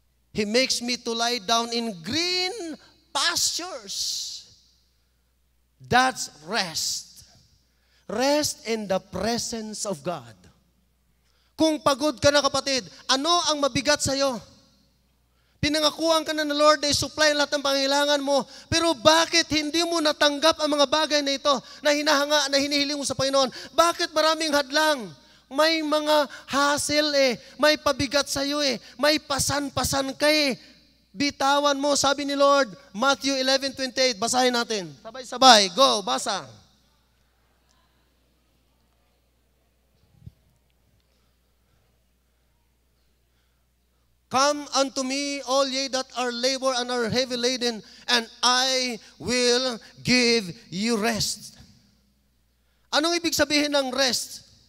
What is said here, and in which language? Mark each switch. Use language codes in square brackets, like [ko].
[en] He makes me to lie down in green pastures. That's rest. Rest in the presence of God. [tl] Kung pagod ka na kapatid, ano ang mabigat sa'yo? Pinangakuhan ka na ng Lord na i-supply lahat ng pangailangan mo. Pero bakit hindi mo natanggap ang mga bagay na ito na hinahanga, na hinihiling mo sa Panginoon? Bakit maraming hadlang? May mga hassle eh. May pabigat sa iyo eh. May pasan-pasan ka eh. Bitawan mo, sabi ni Lord, Matthew 11:28. Basahin natin. Sabay-sabay. Go, basa. [en] Come unto me, all ye that are labor and are heavy laden, and I will give you rest. [tl] Anong ibig sabihin ng rest?